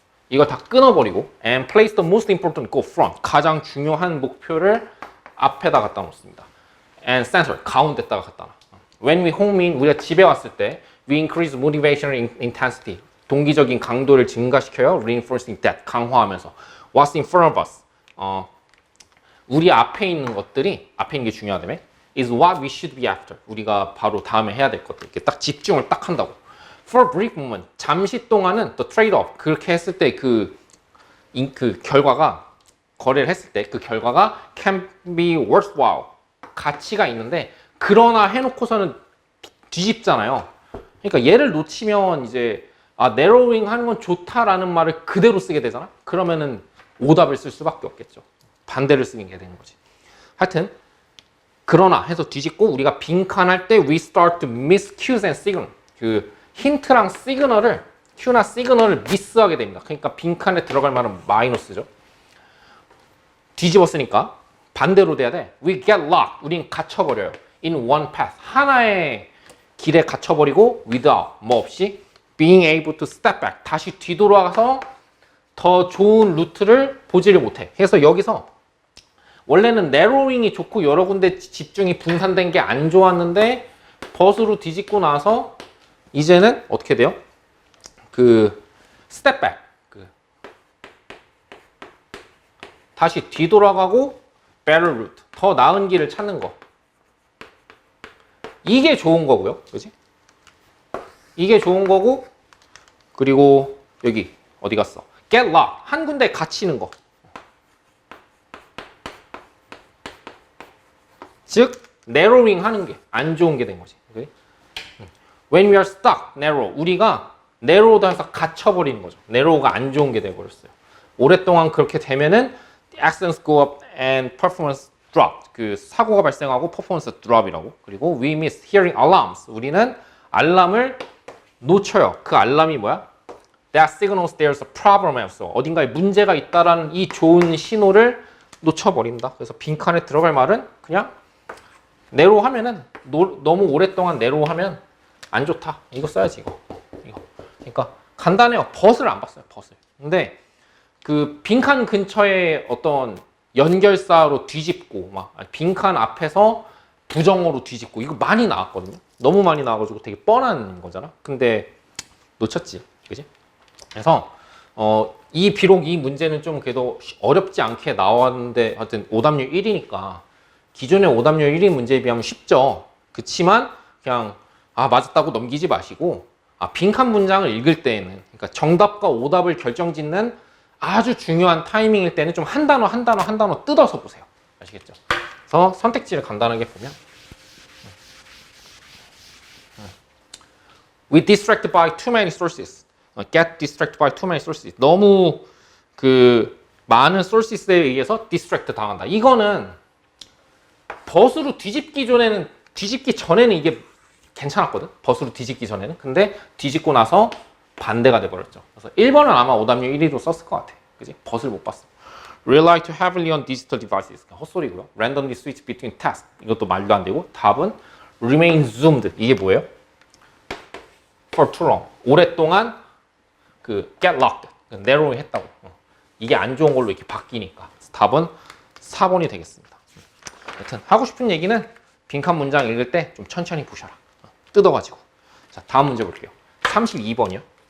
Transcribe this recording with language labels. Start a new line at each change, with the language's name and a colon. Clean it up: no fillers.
Korean: 이거 다 끊어버리고
English: and place the most important goal front.
Korean: 가장 중요한 목표를 앞에다 갖다 놓습니다.
English: and center.
Korean: 가운데다가 갖다 놔.
English: When we home in,
Korean: 우리가 집에 왔을 때
English: we increase motivation intensity.
Korean: 동기적인 강도를 증가시켜요.
English: reinforcing that.
Korean: 강화하면서.
English: What's in front of us. 우리 앞에 있는 것들이, 앞에 있는 게 중요하다며, is what we should be after.
Korean: 우리가 바로 다음에 해야 될 것들. 이렇게 딱 집중을 딱 한다고.
English: For a brief moment,
Korean: 잠시 동안은
English: the trade-off.
Korean: 그렇게 했을 때 그 결과가, 거래를 했을 때 그 결과가
English: can be worthwhile.
Korean: 가치가 있는데, 그러나 해놓고서는 뒤집잖아요. 그러니까 얘를 놓치면 이제, narrowing 하는 건 좋다라는 말을 그대로 쓰게 되잖아? 그러면은 오답을 쓸 수밖에 없겠죠. 반대를 쓰게 되는 거지. 하여튼 그러나 해서 뒤집고 우리가 빈칸할 때
English: we start to miss cues and signal.
Korean: 그 힌트랑 시그널을 큐나 시그널을 미스하게 됩니다. 그러니까 빈칸에 들어갈 말은 마이너스죠. 뒤집었으니까 반대로 돼야 돼.
English: We get locked.
Korean: 우린 갇혀버려요.
English: In one path.
Korean: 하나의 길에 갇혀버리고
English: without,
Korean: 뭐 없이
English: being able to step back.
Korean: 다시 뒤돌아가서 더 좋은 루트를 보지를 못해. 그래서 여기서 원래는 narrowing이 좋고 여러 군데 집중이 분산된 게 안 좋았는데 벗으로 뒤집고 나서 이제는 어떻게 돼요?
English: 그 step back.
Korean: 다시 뒤돌아가고
English: better route.
Korean: 더 나은 길을 찾는 거. 이게 좋은 거고요. 그지? 이게 좋은 거고, 그리고 여기 어디 갔어?
English: get locked.
Korean: 한 군데 갇히는 거. 즉 narrowing 하는 게 안 좋은 게 된 거지. 그치?
English: When we are stuck, narrow.
Korean: 우리가 narrow도 해서 갇혀버리는 거죠. narrow가 안 좋은 게 돼버렸어요. 오랫동안 그렇게 되면은
English: the accents go up and performance drop.
Korean: 그 사고가 발생하고 퍼포먼스 드롭이라고. 그리고
English: we miss hearing alarms.
Korean: 우리는 알람을 놓쳐요. 그 알람이 뭐야?
English: That signals there's a problem elsewhere.
Korean: 어딘가에 문제가 있다라는 이 좋은 신호를 놓쳐버린다. 그래서 빈칸에 들어갈 말은 그냥 내로 하면은 너무 오랫동안 내로 하면 안 좋다. 이거 써야지 이거. 그러니까 간단해요. 벗을 안 봤어요. 벗을. 근데 그 빈칸 근처에 어떤 연결사로 뒤집고 막 빈칸 앞에서 부정어로 뒤집고 이거 많이 나왔거든요. 너무 많이 나와가지고 되게 뻔한 거잖아. 근데 놓쳤지, 그지? 그래서 비록 이 문제는 좀 그래도 어렵지 않게 나왔는데 하여튼 오답률 1이니까 기존의 오답률 1위 문제에 비하면 쉽죠. 그치만 그냥 맞았다고 넘기지 마시고 빈칸 문장을 읽을 때에는 그러니까 정답과 오답을 결정짓는 아주 중요한 타이밍일 때는 좀 한 단어 뜯어서 보세요. 아시겠죠? 그래서 선택지를 간단하게 보면
English: We distracted by too many sources. Get distracted by too many sources.
Korean: 너무 그 많은 sources에 의해서 distract 당한다. 이거는 벗으로 뒤집기 전에는 이게 괜찮았거든. 벗으로 뒤집기 전에는. 근데 뒤집고 나서 반대가 돼버렸죠. 그래서 1번은 아마 오답률 1위로 썼을 것 같아. 그지? 벗을 못 봤어.
English: Rely too heavily on digital devices.
Korean: 헛소리고요.
English: Randomly switch between tasks.
Korean: 이것도 말도 안 되고. 답은
English: remain zoomed.
Korean: 이게 뭐예요?
English: For too long.
Korean: 오랫동안 그
English: get locked.
Korean: narrowing 했다고. 이게 안 좋은 걸로 이렇게 바뀌니까. 답은 4번이 되겠습니다. 여튼 하고 싶은 얘기는 빈칸 문장 읽을 때 좀 천천히 보셔라. 뜯어가지고. 자, 다음 문제 볼게요. 32번이요.